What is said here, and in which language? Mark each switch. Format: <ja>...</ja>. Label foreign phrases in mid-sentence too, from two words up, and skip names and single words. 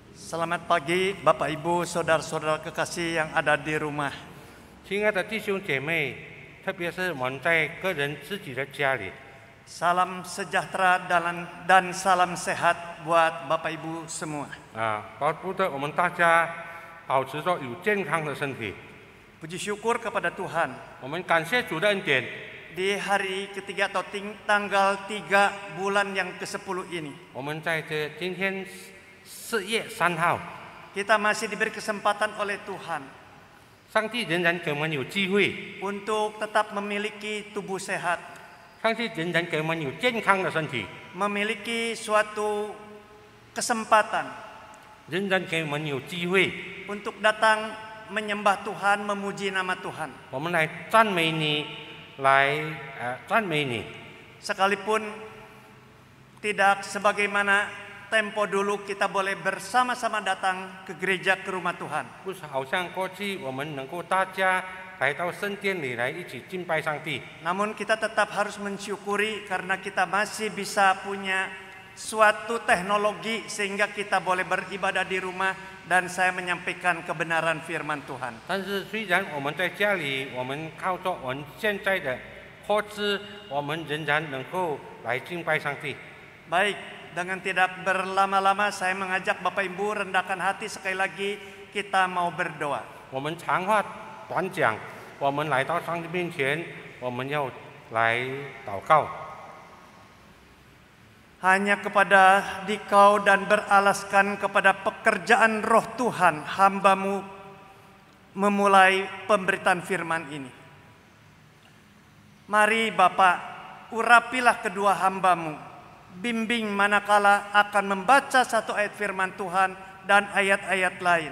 <id>Selamat pagi Bapak Ibu, saudara-saudara kekasih yang ada di rumah.</id> <zh>亲爱的弟兄姐妹，特别是我们在个人自己的家里，</zh> <id>Salam sejahtera dan salam sehat buat Bapak Ibu semua.</id> <zh>巴不得我们大家保持着有健康的身体。</zh> <id>Puji syukur kepada Tuhan.</id> <zh>我们感谢主的恩典，</zh> <id>Di hari ketiga atau tanggal 3 bulan yang ke-10 ini,</id> <zh>我们在今天4月3号，</zh> <id>kita masih diberi kesempatan oleh Tuhan</id> <zh>上帝仍然给我们有机会，</zh> <id>untuk tetap memiliki tubuh sehat,</id> <zh>上帝仍然给我们有健康的身体，</zh> <id>memiliki suatu kesempatan</id> <zh>仍然给我们有机会，</zh> <id>untuk datang menyembah Tuhan, memuji nama Tuhan.</id> <zh>我们来赞美你，赞美你。</zh> <id>Sekalipun tidak sebagaimana tempo dulu kita boleh bersama-sama datang ke gereja, ke rumah Tuhan.</id> <zh>不是好像过去我们能够大家来到圣殿里来一起敬拜上帝。</zh> <id>Namun kita tetap harus mensyukuri karena kita masih bisa punya suatu teknologi sehingga kita boleh beribadah di rumah dan saya menyampaikan kebenaran firman Tuhan.</id> <zh>但是虽然我们在家里，我们靠着我们现在的获知，我们仍然能够来敬拜上帝。</zh> <id>Baik, dengan tidak berlama-lama saya mengajak Bapak Ibu rendahkan hati sekali lagi kita mau berdoa.</id> <zh>我们长话短讲，我们来到上帝面前，我们要来祷告。</zh> <id>Hanya kepada Dikau dan beralaskan kepada pekerjaan roh Tuhan, hamba-Mu memulai pemberitaan firman ini. Mari Bapak, urapilah kedua hamba-Mu, bimbing manakala akan membaca satu ayat firman Tuhan dan ayat-ayat lain.</id>